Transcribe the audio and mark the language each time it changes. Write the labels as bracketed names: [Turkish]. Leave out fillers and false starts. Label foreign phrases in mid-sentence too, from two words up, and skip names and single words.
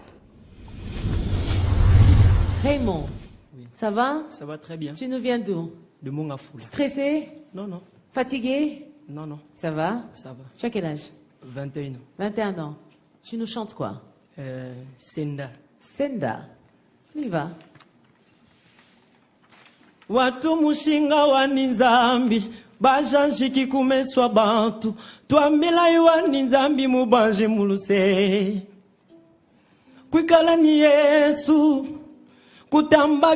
[French] Raymond, ça va? Ça va très bien. Tu nous viens d'où? De Mongafou. Stressé? Non, non. Fatigué? Non, non. Ça va? Ça va. Tu as quel âge? 21 ans. 21 ans. Tu nous chantes quoi? Senda. Senda. On y va. [Luba-Katanga] Watu mushinga wani nzambi bajanshiki kumeswa bantu twambila iwani nzambi mubanje muluse kwikala ni Yesu kutamba